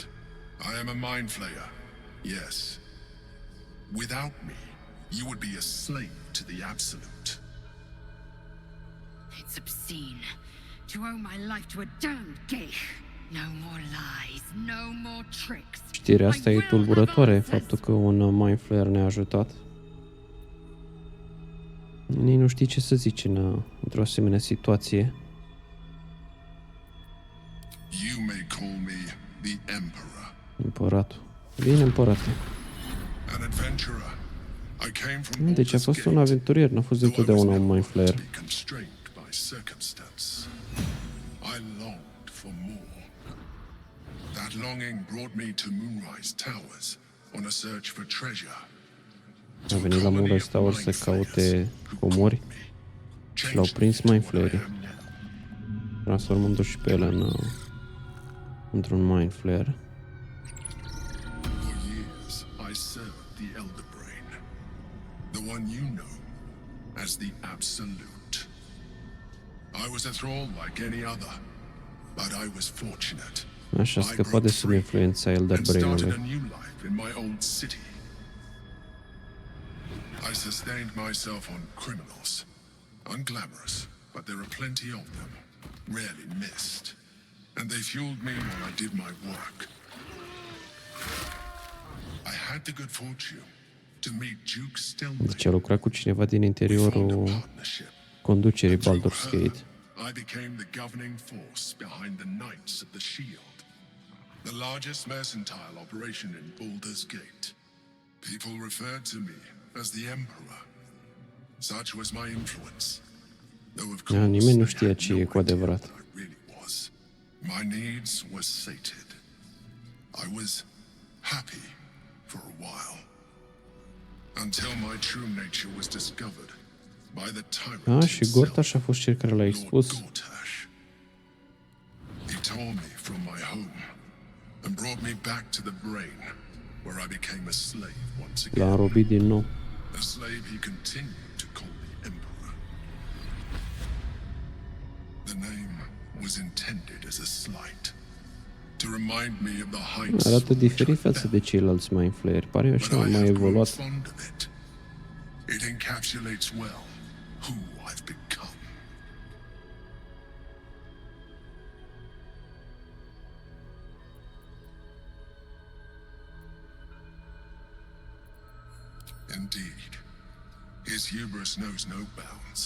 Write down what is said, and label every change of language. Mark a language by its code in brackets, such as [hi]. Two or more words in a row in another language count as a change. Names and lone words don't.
[en] I am a mind flayer. Yes. Without me, you would be a slave to the absolute. It's obscene to owe my life to a damned Gale. No more lies, no more tricks. [ro] Știrea asta e tulburătoare, faptul că un [en] mind flayer [ro] ne-a ajutat. Nici nu știi ce să zici într-o asemenea situație. [en] You may call me the Emperor. [ro] Împăratul. Bine, împărate. [en] An adventurer. I came from [ro] Deci a fost un aventurier, n-a fost întotdeauna un [en] mind flayer. constrained by circumstance. I longed for more. That longing brought me to Moonrise Towers on a search for treasure. [ro] A venit la Moonrise Tower să caute comori și l-au prins [en] mind flayerii, [ro] transformându-l și pe el într-un [en] mind flayer. For years I served the Elder Brain, the one you know as the Absolute. I was a thrall like any other, but I was fortunate. [ro] Așa, scăpat de sub influența [en] Elder Brain-ului. Started a new life in my old city. I sustained myself on criminals. Unglamorous, but there are plenty of them, rarely missed. And they fueled me while I did my work. I had the good fortune to meet Duke Stelmane. [ro] Deci a lucrat cu cineva din interiorul conducerii Baldur's Gate. [en] I became the governing force behind the Knights of the Shield, the largest mercantile operation in Baldur's Gate. People referred to me as the Emperor. Such was my influence. Though of course, [ro] Nimeni nu știa ce e cu adevărat. [en] my needs were sated. I was happy for a while. Until my true nature was discovered by the tyrant. [ro] Și Gortash a fost cel care l-a expus. [en] He tore me from my home and brought me back to the brain, where I became a slave once again. [ro] L-a înrobit din nou. [en] he continued to call me Emperor. The name was intended as a slight, to remind me of the heights. [ro] Arată diferit față de ceilalți [en] Mind Flayer. [ro] Pare așa mai evoluat. [en] Fond of it. It encapsulates well who I've become. Indeed, his hubris knows no bounds.